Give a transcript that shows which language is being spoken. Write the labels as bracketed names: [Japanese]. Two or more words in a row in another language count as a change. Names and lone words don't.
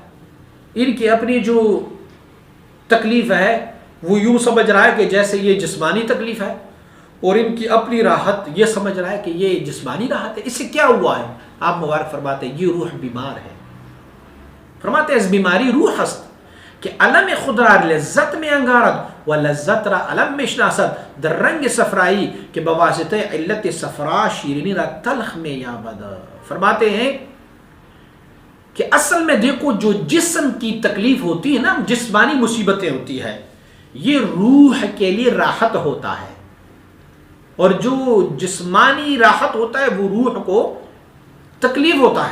[Urdu] ان کی اپنی جو تکلیف ہے وہ یوں سمجھ رہا ہے کہ جیسے یہ جسمانی تکلیف ہے، اور ان کی اپنی راحت یہ سمجھ رہا ہے کہ یہ جسمانی راحت ہے۔ اس سے کیا ہوا ہے؟ آپ مبارک فرماتے ہیں یہ روح بیمار ہے۔ فرماتے ہیں [Persian] اس بیماری روح ہست کہ علم خود را لذت میں انگارد و لذت را علم میں شناسد، در رنگ صفرائی کہ بواسطہ علت صفرا شیرینی را تلخ میں یابد۔ [Urdu] فرماتے ہیں کہ اصل میں دیکھو جو جسم کی تکلیف ہوتی ہے نا، جسمانی مصیبتیں ہوتی ہے، یہ روح کے لیے راحت ہوتا ہے، اور جو جسمانی راحت ہوتا ہے وہ روح کو تکلیف ہوتا ہے۔